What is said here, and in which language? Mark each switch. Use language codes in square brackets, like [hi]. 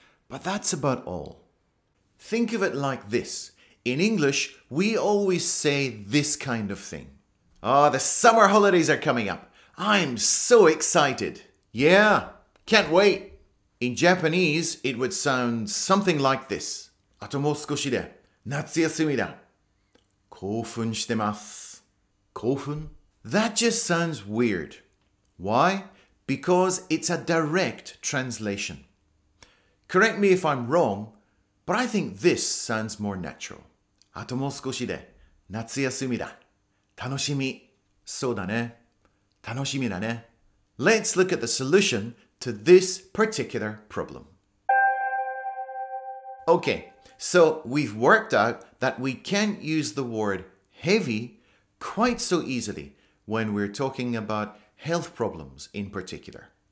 [en] But that's about all. Think of it like this. In English, we always say this kind of thing. The summer holidays are coming up. I'm so excited. Yeah, can't wait. In Japanese, it would sound something like this. [ja] あともう少しで夏休みだ。興奮してます。興奮? [en] That just sounds weird. Why? Because it's a direct translation. Correct me if I'm wrong, but I think this sounds more natural. [ja] あともう少しで夏休みだ。楽しみ。そうだね。楽しみだね。 [en] Let's look at the solution to this particular problem. Okay, so we've worked out that we can't use the word heavy quite so easily when we're talking about health problems in particular.